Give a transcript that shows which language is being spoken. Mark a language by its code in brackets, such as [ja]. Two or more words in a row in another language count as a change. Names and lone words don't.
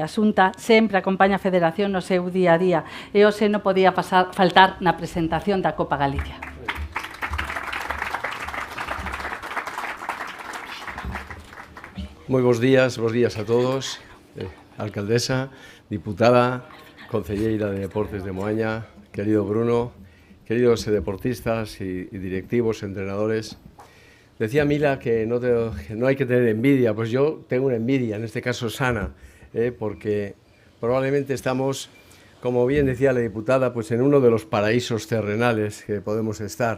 [gl] A Xunta sempre acompaña a Federación no seu día a día e hoxe non podía faltar na presentación da Copa Galicia. Moi bons días a todos, alcaldesa, diputada, concelleira de Deportes de Moaña, querido Bruno, [es] queridos deportistas y directivos, entrenadores. Decía Mila que no hay que tener envidia, pues yo tengo una envidia, en este caso sana, porque probablemente estamos como bien decía la diputada, pues en uno de los paraísos terrenales que podemos estar.